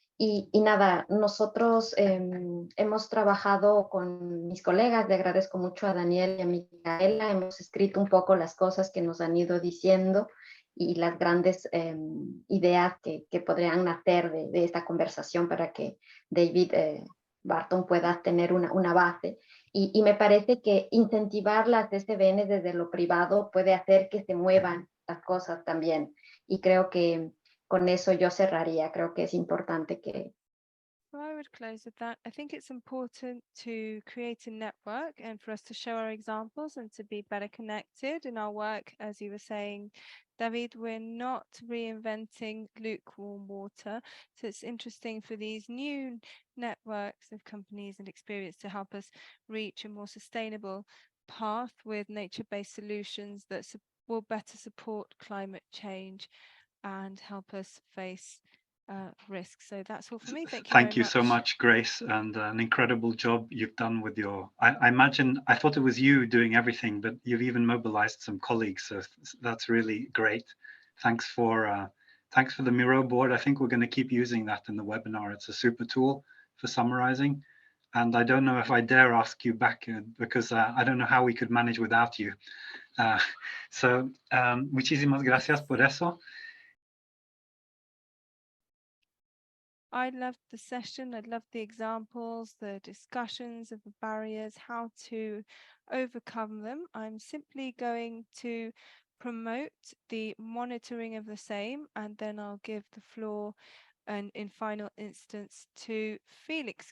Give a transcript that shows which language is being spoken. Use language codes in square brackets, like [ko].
[es] Y nada, nosotros hemos trabajado con mis colegas, le agradezco mucho a Daniel y a Micaela, hemos escrito un poco las cosas que nos han ido diciendo y las grandes ideas que podrían nacer de esta conversación para que David Barton pueda tener una base. Y me parece que incentivar las SBN desde lo privado puede hacer que se muevan las cosas también. Y creo que con eso yo cerraría. Creo que es importante que... [en] I would close with that. I think it's important to create a network and for us to show our examples and to be better connected in our work. As you were saying, David, we're not reinventing lukewarm water. So it's interesting for these new networks of companies and experience to help us reach a more sustainable path with nature-based solutions that will better support climate change and help us face risk. So that's all for me. Thank you so much, Grace, and an incredible job you've done with your, I imagine, I thought it was you doing everything, but you've even mobilized some colleagues, so that's really great. Thanks for the Miro board. I think we're going to keep using that in the webinar. It's a super tool for summarizing. And I don't know if I dare ask you back because I don't know how we could manage without you. [es] So muchísimas gracias por eso. [en] I loved the session. I loved the examples, the discussions of the barriers, how to overcome them. I'm simply going to promote the monitoring of the same, and then I'll give the floor and in final instance to Felix.